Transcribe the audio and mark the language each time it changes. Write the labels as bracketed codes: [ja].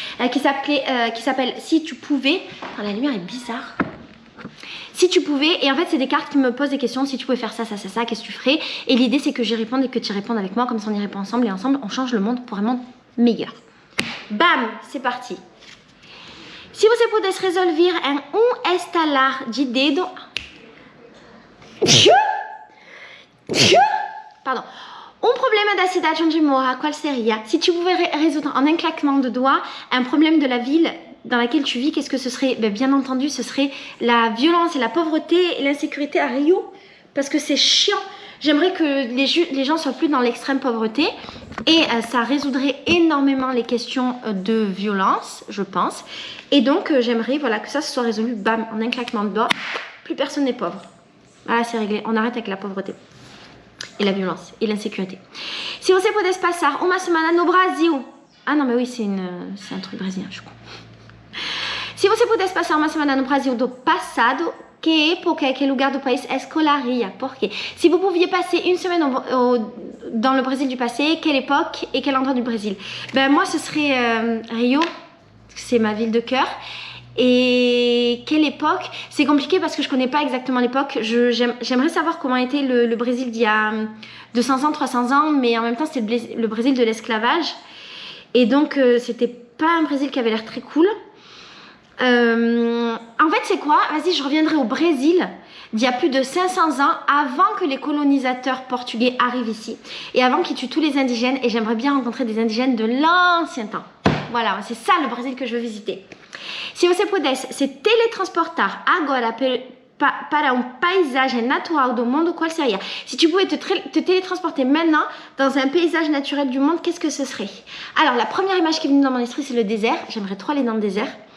[fr] Qui s'appelle Si tu pouvais. Oh, la lumière est bizarre. Si tu pouvais, et en fait c'est des cartes qui me posent des questions. Si tu pouvais faire ça, ça, ça, ça, qu'est-ce que tu ferais? Et l'idée c'est que j'y réponde et que tu y répondes avec moi, comme ça on y répond ensemble. Et ensemble on change le monde pour un monde meilleur. Bam, c'est parti. [pt] Se você pudesse resolver um estalar de dedo... [fr] Pardon. Un problème [pt] da cidade onde mora, qual seria? [fr] Si tu pouvais résoudre en un claquement de doigts un problème de la ville dans laquelle tu vis, qu'est-ce que ce serait? Ben, bien entendu, ce serait la violence et la pauvreté et l'insécurité à Rio. Parce que c'est chiant. J'aimerais que les gens soient plus dans l'extrême pauvreté. Et ça résoudrait énormément les questions de violence, je pense. Et donc, j'aimerais voilà, que ça se soit résolu, bam, en un claquement de doigts. Plus personne n'est pauvre. Voilà, c'est réglé. On arrête avec la pauvreté. Et la violence. Et l'insécurité. [pt] Si você pudesse passar uma semana no Brasil. [fr] Ah non, mais oui, c'est un truc brésilien, je crois. [pt] Se você pudesse passar uma semana no Brasil do passado, que época, que lugar do país escolaria? Por quê? [fr] Si vous pouviez passer une semaine dans le Brésil du passé, quelle époque et quel endroit du Brésil? Ben moi, ce serait Rio, c'est ma ville de cœur. Et quelle époque? C'est compliqué parce que je connais pas exactement l'époque. J'aimerais savoir comment était le Brésil d'il y a 200 ans, 300 ans, mais en même temps c'était le Brésil de l'esclavage. Et donc c'était pas un Brésil qui avait l'air très cool. En fait c'est quoi? Vas-y, je reviendrai au Brésil d'il y a plus de 500 ans, avant que les colonisateurs portugais arrivent ici et avant qu'ils tuent tous les indigènes. Et j'aimerais bien rencontrer des indigènes de l'ancien temps. Voilà, c'est ça le Brésil que je veux visiter. [pt] Se você pudesse se teletransportar agora para paysage natural do mundo, qual seria? [fr] Si tu pouvais te télétransporter maintenant dans un paysage naturel du monde, qu'est-ce que ce serait? Alors, la première image qui est venue dans mon esprit, c'est le désert. J'aimerais trop aller dans le désert.